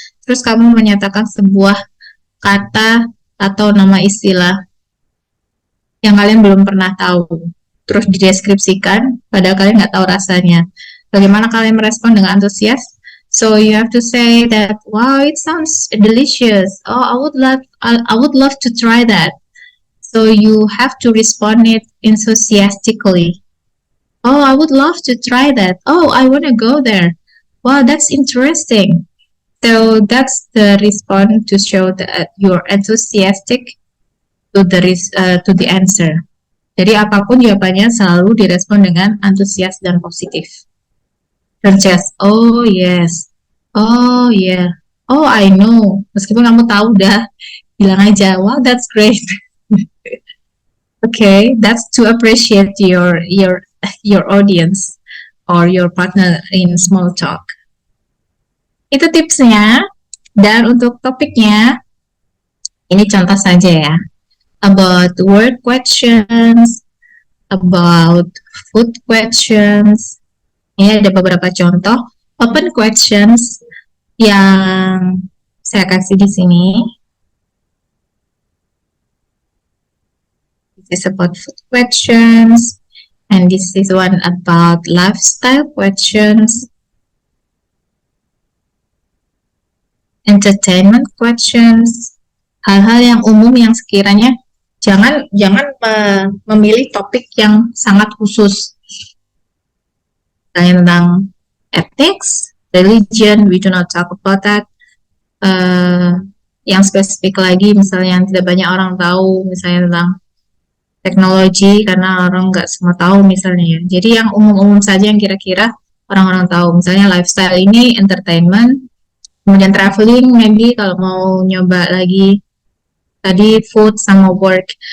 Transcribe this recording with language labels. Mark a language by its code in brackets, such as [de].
[id] Terus kamu menyatakan sebuah kata atau nama istilah yang kalian belum pernah tahu, terus dideskripsikan, padahal kalian nggak tahu rasanya. Bagaimana kalian merespon dengan antusias? [en] So you have to say that, wow, it sounds delicious. Oh, I would love to try that. So you have to respond it enthusiastically. Oh, I would love to try that. Oh, I want to go there. Wow, that's interesting. So that's the response to show that you're enthusiastic to the answer. [id] Jadi apapun jawabannya selalu direspon dengan antusias dan positif. [en] Don't just, oh yes, oh yeah, oh I know. [id] Meskipun kamu tahu dah, bilang aja, [en] wow that's great. Okay, that's to appreciate your audience or your partner in small talk. [id] Itu tipsnya. Dan untuk topiknya, ini contoh saja ya. [en] About word questions, about food questions. [id] Ini ada beberapa contoh open questions yang saya kasih di sini. [en] This is about food questions, and this is one about lifestyle questions, entertainment questions, [id] hal-hal yang umum yang sekiranya jangan memilih topik yang sangat khusus. [en] Tentang ethics, religion, we do not talk about that. [id] yang spesifik lagi, misalnya yang tidak banyak orang tahu, misalnya tentang teknologi, karena orang nggak semua tahu misalnya ya. Jadi yang umum-umum saja yang kira-kira orang-orang tahu, misalnya lifestyle ini, entertainment, kemudian traveling, maybe kalau mau nyoba lagi tadi food sama work.